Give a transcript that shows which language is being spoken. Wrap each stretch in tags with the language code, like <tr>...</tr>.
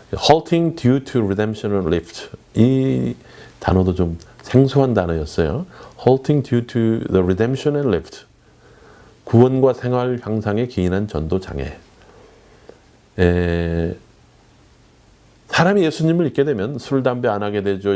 <en>halting due to redemption and lift.</en> <ko>이 단어도 좀 생소한 단어였어요.</ko> <en>halting due to the redemption and lift.</en> <ko>구원과 생활 향상에 기인한 전도 장애. 사람이 예수님을 믿게 되면 술, 담배 안 하게 되죠.</ko>